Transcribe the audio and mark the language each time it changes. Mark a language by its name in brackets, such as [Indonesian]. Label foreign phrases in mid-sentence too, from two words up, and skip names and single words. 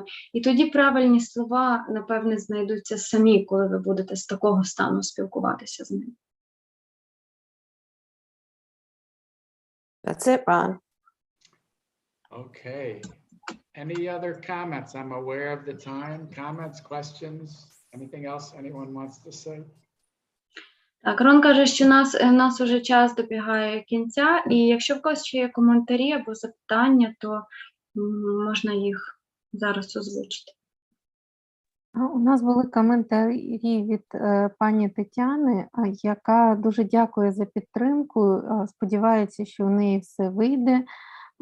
[Ukrainian] І тоді правильні слова, напевне, знайдуться самі, коли ви будете з такого стану спілкуватися з ними. [English] That's it, Ron. Okay. Any other comments? I'm aware of the time. Comments, questions, anything else anyone wants to say? [Ukrainian] Так, Рон каже, що нас уже час добігає кінця, і якщо в когось ще є коментарі або запитання, то можна їх зараз озвучити. У нас були коментарі від пані Тетяни, яка дуже дякує за підтримку, сподівається, що у неї все вийде.